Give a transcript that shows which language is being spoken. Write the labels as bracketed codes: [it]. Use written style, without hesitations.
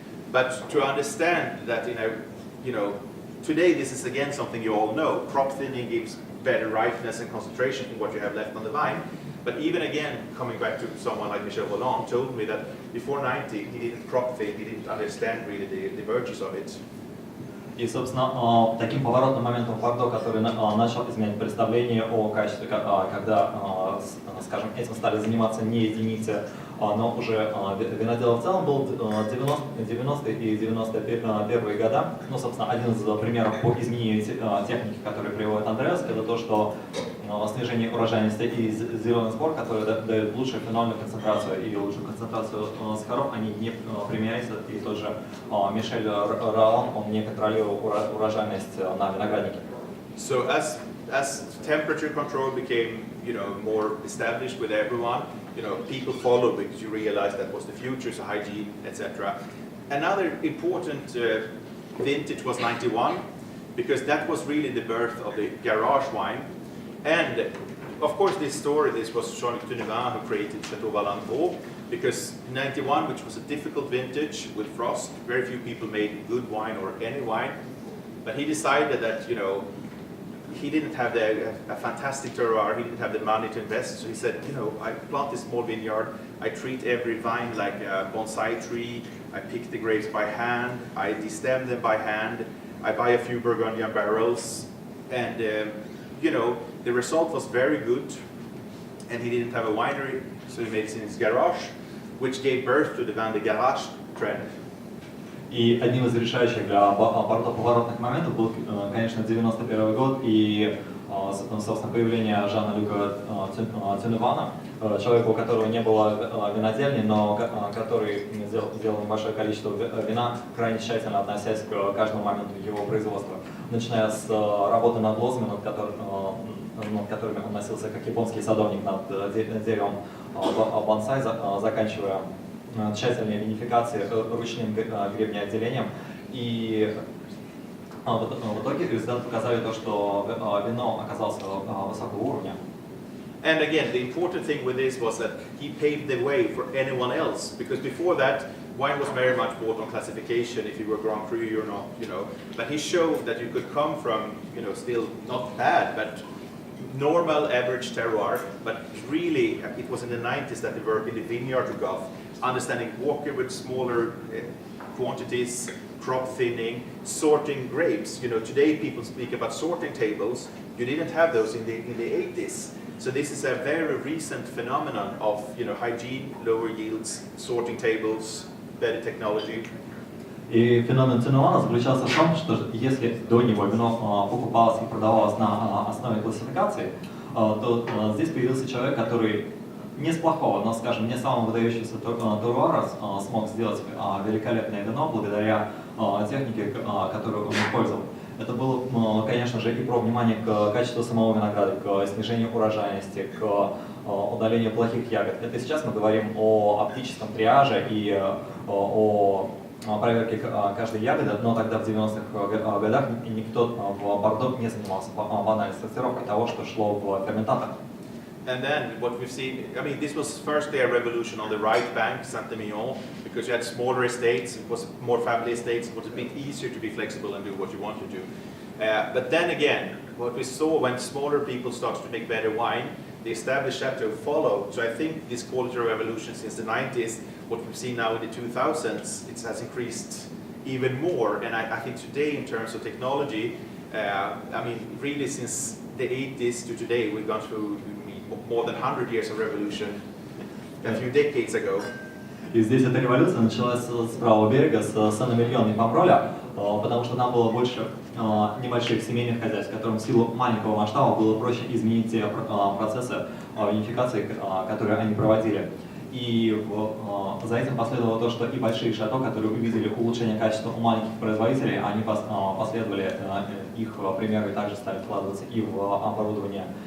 [en] But to understand that, today this is again something you all know. Crop thinning gives better ripeness and concentration in what you have left on the vine. But even again, coming back to someone like Michel Rolland told me that before 90, he didn't crop thin, he didn't understand really the virtues of it. [ru] И, собственно, таким поворотным моментом в Бордо, который начал изменять представление о качестве, когда, скажем, этим стали заниматься не единицы, но уже виноделы в целом, был 90-е и 91-е года. Ну, собственно, один из примеров по изменению техники, который приводит Андреас, это то, что снижение урожайности и зеленый сбор, который дает лучшую фенольную концентрацию и лучшую концентрацию сахаров, они не применяются. И тот же Мишель Ролан, он не контролировал урожайность на винограднике. [en] So as temperature control became, more established with everyone, people followed because you realized that was the future, so hygiene, etc. Another important vintage was 91, because that was really the birth of the garage wine. And of course this was Jean-Luc Tunevin who created Château Patache, because 91, which was a difficult vintage with frost, very few people made good wine or any wine, but he decided that, he didn't have a fantastic terroir, he didn't have the money to invest, so he said, I plant this small vineyard, I treat every vine like a bonsai tree, I pick the grapes by hand, I destem them by hand, I buy a few Burgundian barrels, and the result was very good, and he didn't have a winery, so he made it in his garage, which gave birth to the vin de garage trend. [ru] И одним из решающих для Бордо поворотных моментов был, конечно, 91 год и, собственно, появление Жана-Люка Тюневана, человека, у которого не было винодельни, но который сделал небольшое количество вина, крайне тщательно относясь к каждому моменту его производства, начиная с работы над лозами, над которыми он носился как японский садовник над деревом бонсай, заканчивая тщательной винификацией, ручным гребнеотделением. И в итоге результаты показали то, что вино оказалось высокого уровня. [en] And again, the important thing with this was that he paved the way for anyone else, because before that, wine was very much bought on classification, if you were Grand Cru or not, But he showed that you could come from, still not bad, but normal average terroir, but really, it was in the 90s that the work in the vineyard took off, understanding walking with smaller quantities, crop thinning, sorting grapes. Today people speak about sorting tables. You didn't have those in the 80s. So this is a very recent phenomenon of hygiene, lower yields, sorting tables, better technology. [ru] И феномен Тюневана заключался в том, что если до него вино покупалось и продавалось на основе классификации, то здесь появился человек, который не с плохого, но, скажем, не самого выдающегося терруара смог сделать великолепное вино благодаря технике, которую он использовал. Это было, конечно же, и про внимание к качеству самого винограда, к снижению урожайности, к удалению плохих ягод. Это сейчас мы говорим о оптическом триаже и о проверке каждой ягоды, но тогда в 90-х годах никто в Бордо не занимался банальной сортировкой того, что шло в ферментатор. [en] And then what we've seen, this was firstly a revolution on the right bank, Saint-Emilion, because you had smaller estates, it was more family estates, it was a bit easier to be flexible and do what you want to do. But then again, what we saw when smaller people started to make better wine, the established chateau followed. So I think this quality revolution since the 90s, what we've seen now in the 2000s, it has increased even more. And I think today, in terms of technology, I mean, really since the 80s to today, we've gone through more than 100 years of revolution a few decades ago. [ru] И здесь эта революция началась с правого берега, с Сен-Эмильона и Помброля, потому что там было больше небольших семейных хозяйств, которым в силу маленького масштаба было проще изменить те процессы винификации, которые они проводили. И за этим последовало то, что и большие шато, которые увидели улучшение качества у маленьких производителей, они последовали их примеру и также стали вкладываться и в оборудование.